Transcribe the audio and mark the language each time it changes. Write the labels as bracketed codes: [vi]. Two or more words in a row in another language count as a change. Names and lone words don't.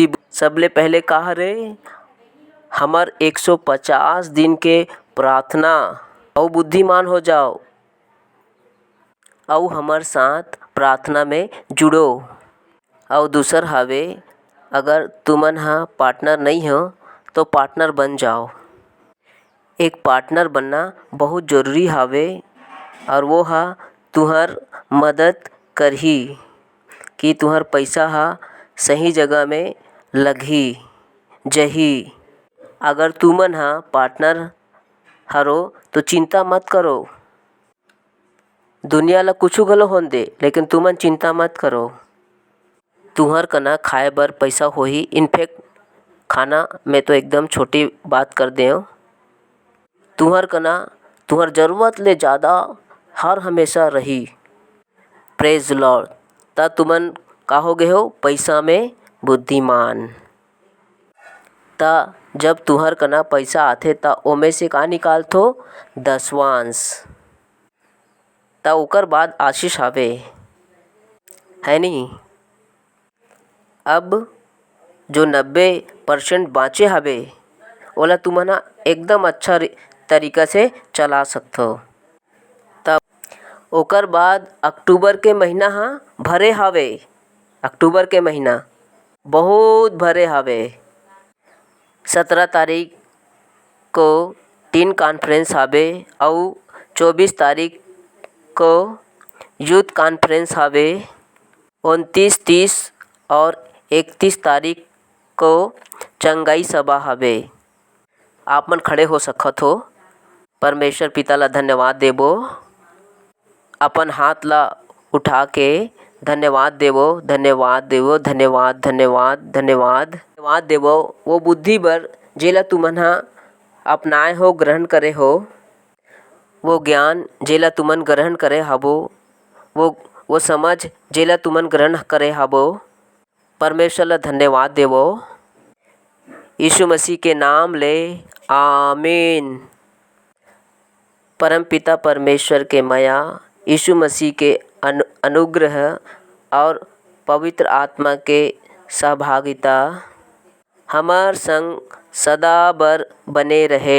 [hne] सबले पहले कहा रे हमार 150 दिन के प्रार्थना और बुद्धिमान हो जाओ और हमार साथ प्रार्थना में जुड़ो। और दूसर हवे अगर तुमन हा पार्टनर नहीं हो तो पार्टनर बन जाओ। एक पार्टनर बनना बहुत ज़रूरी हवे और वो हा तुहर मदद करही कि तुहर पैसा हा सही जगह में लगही जही। अगर तुमन हा पार्टनर हरो तो चिंता मत करो, दुनिया ला कुछ गलो होन दे, लेकिन तुमन चिंता मत करो। तुहर कना खाए बर पैसा होही। इनफैक्ट खाना में तो एकदम छोटी बात कर दे, तुहर कना तुहर ज़रूरत ले ज़्यादा हर हमेशा रही। [en] praise Lord. [hne] ता तुमन कहोगे हो पैसा में बुद्धिमान। ता जब तुहर कना पैसा आथे ता ओमे से का निकालथो? दसवांश। ता ओकर बाद आशीष हवे, है नी। अब जो 90% बाँचे हवे ओला तुमन एकदम अच्छा तरीका से चला सकथो। तब ओकर बाद अक्टूबर के महीना हा भरे हवे। अक्टूबर के महीना बहुत भरे हवे। 17 तारीख को [en] teen conference [hne] हवे और 24 तारीख को [en] youth conference [hne] हवे। 29, 30 और 31 तारीख को चंगाई सभा हवे। आप मन खड़े हो सकत हो। परमेश्वर पिता ला धन्यवाद देबो। अपन हाथ ला उठा के धन्यवाद देवो, धन्यवाद देवो, धन्यवाद धन्यवाद धन्यवाद धन्यवाद देवो वो बुद्धि बर जेला तुमन हा अपनाए हो, ग्रहण करे हो, वो ज्ञान जेला तुमन ग्रहण करे हबो, वो समझ जेला तुमन ग्रहण करे हबो। परमेश्वर ला धन्यवाद देवो यीशु मसीह के नाम ले, आमीन। परम पिता परमेश्वर के माया, यीशु मसीह के अनुग्रह और पवित्र आत्मा के सहभागिता हमार संग सदा बर बने रहे।